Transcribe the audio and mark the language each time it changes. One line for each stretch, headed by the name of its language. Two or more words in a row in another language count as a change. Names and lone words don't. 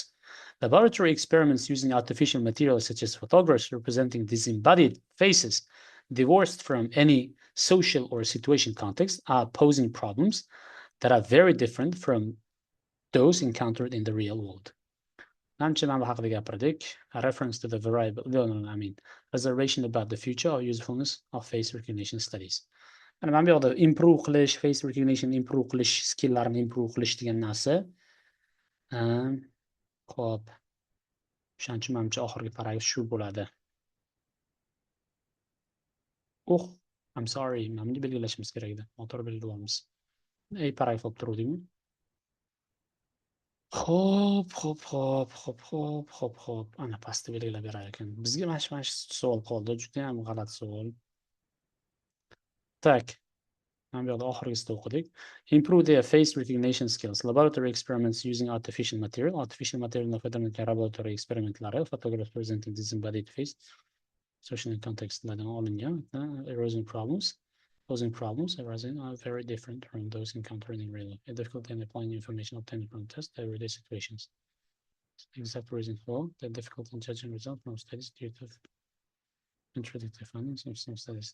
English: Laboratory experiments using artificial materials such as photographs representing disembodied faces, divorced from any social or situation context, are posing problems that are very different from those encountered in the real world. A reference to the variable, reservation about the future or usefulness of face recognition studies.
Uzbek: And mana bu yoqda improve qilish,
English: face recognition
Uzbek: improve qilish, skilllarni improve qilish degan narsa. Xo'p. O'shaning uchun menimcha oxirgi paragraf shu bo'ladi.
English: I'm sorry,
Uzbek: mana bunday belgilashimiz kerak edi. Noto'g'ri belgilayapmiz. Paragraf olib turuvdikmi? Xo'p. Ana pastda belgilab berar ekan. Bizga mana shu savol qoldi. Juda ham g'alati savol. Tak. Mana bu yoqda oxirgisida o'qidik.
English: Improve their face recognition skills. Laboratory experiments using artificial material. Artificial materialni
Uzbek: foydalangan laboratory eksperimentlari,
English: photographs presenting disembodied face. Social contextlardan olingan erosion problems. Posing problems arising are very different from those encountered in real life. A difficulty in applying information obtained from tests to everyday situations. Exact reason for the difficulty in judging results from studies due to contradictory findings of some studies.